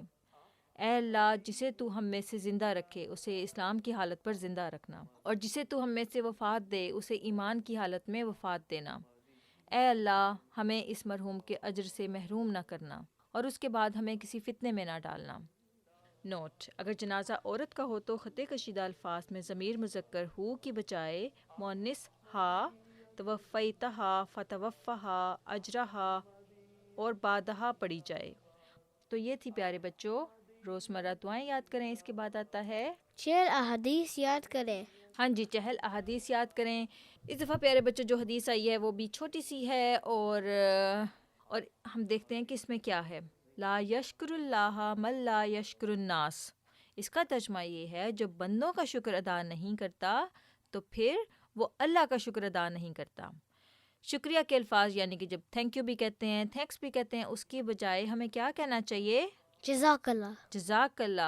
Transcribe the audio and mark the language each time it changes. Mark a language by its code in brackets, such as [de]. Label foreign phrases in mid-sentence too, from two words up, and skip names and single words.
[ur] اے اللہ جسے تو ہم میں سے زندہ رکھے اسے اسلام کی حالت پر زندہ رکھنا، اور جسے تو ہم میں سے وفات دے اسے ایمان کی حالت میں وفات دینا. اے اللہ ہمیں اس مرحوم کے اجر سے محروم نہ کرنا اور اس کے بعد ہمیں کسی فتنے میں نہ ڈالنا. نوٹ: اگر جنازہ عورت کا ہو تو خطِ کشیدہ الفاظ میں ضمیر مذکر ہو کی بجائے مؤنث ہا، [ar] توفیتہا، فتوفہا، اجرہا [ur] اور بعدہا پڑھی جائے. تو یہ تھی پیارے بچوں روزمرہ دعائیں. یاد کریں. اس کے بعد آتا ہے چہل احادیث یاد کریں. ہاں جی، چہل احادیث یاد کریں. اس دفعہ پیارے بچوں جو حدیث آئی ہے وہ بھی چھوٹی سی ہے، اور ہم دیکھتے ہیں کہ اس میں کیا ہے. [ar] لا یشکر اللہ من لا یشکر الناس. [ur] اس کا ترجمہ یہ ہے جو بندوں کا شکر ادا نہیں کرتا تو پھر وہ اللہ کا شکر ادا نہیں کرتا. شکریہ کے الفاظ یعنی کہ جب [en] thank you [ur] بھی کہتے ہیں، تھینکس بھی کہتے ہیں، اس کی بجائے ہمیں کیا کہنا چاہیے؟ [ar] جزاک اللہ. جزاک اللہ.